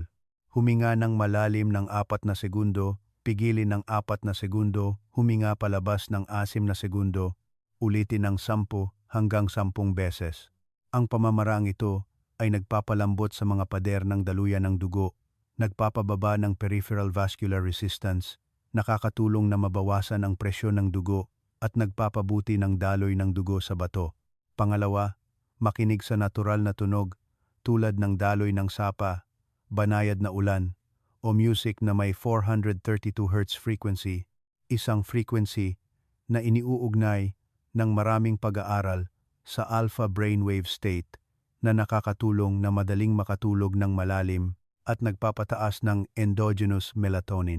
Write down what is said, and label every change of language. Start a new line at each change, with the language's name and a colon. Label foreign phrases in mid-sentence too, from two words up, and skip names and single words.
Filipino: Huminga ng malalim ng 4 na segundo, pigilin ng 4 na segundo, huminga palabas ng 6 na segundo, ulitin ng 10 hanggang 10 beses. Ang pamamarang ito ay nagpapalambot sa mga pader ng daluyan ng dugo, nagpapababa ng
English: peripheral vascular resistance,
Filipino: nakakatulong na mabawasan ang presyon ng dugo, at nagpapabuti ng daloy ng dugo sa bato. Pangalawa, makinig sa natural na tunog tulad ng daloy ng sapa, banayad na ulan, o music na may 432 Hz frequency, isang frequency na iniuugnay ng maraming pag-aaral sa
English: alpha brainwave state
Filipino: na nakakatulong na madaling makatulog ng malalim at nagpapataas ng
English: endogenous melatonin.